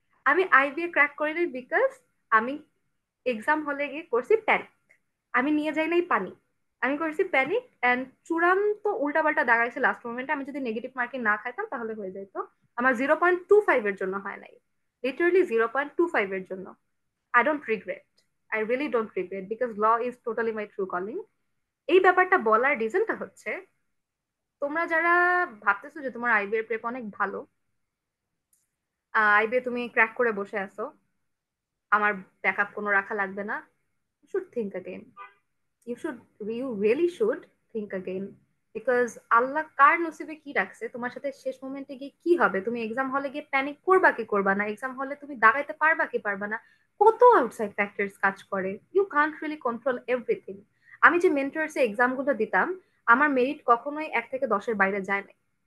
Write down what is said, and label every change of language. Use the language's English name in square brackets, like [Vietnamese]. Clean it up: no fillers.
[Bangla] আমি IBA crack করিনি because আমি এক্সাম হলে গিয়ে করছি প্যানিক। আমি নিয়ে যাই নাই পানি, আমি করছি প্যানিক, অ্যান্ড চূড়ান্ত উল্টাপাল্টা দাঁড়াইছে লাস্ট মোমেন্টে। আমি যদি নেগেটিভ মার্কিং না খাইতাম তাহলে হয়ে যেত। আমার 0.25 এর জন্য হয় নাই, লিটারালি 0.25 এর জন্য। [English] I don't regret. I really don't regret because law is totally my true calling. [Bangla] এই ব্যাপারটা বলার রিজনটা হচ্ছে, তোমরা যারা ভাবতেছো যে তোমার আইবিএর প্রেপ অনেক ভালো, আইবিএ তুমি ক্র্যাক করে বসে আছো, আমার ব্যাকআপ কোনো রাখা লাগবে না, [English] you should think again. You really should think again. [Bangla] Because আল্লাহ কার নসিবে কি রাখছে তোমার সাথে শেষ মোমেন্টে গিয়ে কি হবে, তুমি এক্সাম হলে গিয়ে প্যানিক করবা কি করবা না, এক্সাম হলে তুমি দাগাইতে পারবা কি পারবা না, কত আউটসাইড ফ্যাক্টরস কাজ করে। [English] You can't really control everything. [Bangla] আমি যে মেন্টরসে এক্সাম গুলো দিতাম, আমার মেরিট কখনোই 1 থেকে 10-এর বাইরে যায় নাই।